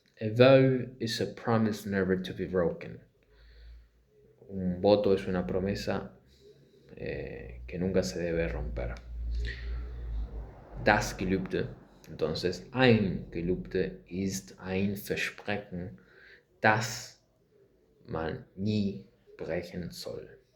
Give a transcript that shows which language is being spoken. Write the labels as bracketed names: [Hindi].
[English] A vow is a promise never to be broken. [Spanish] Un voto es una promesa que nunca se debe romper. [German] Das Gelübde, [Spanish] entonces [German] ein Gelübde ist ein Versprechen, das man nie brechen soll.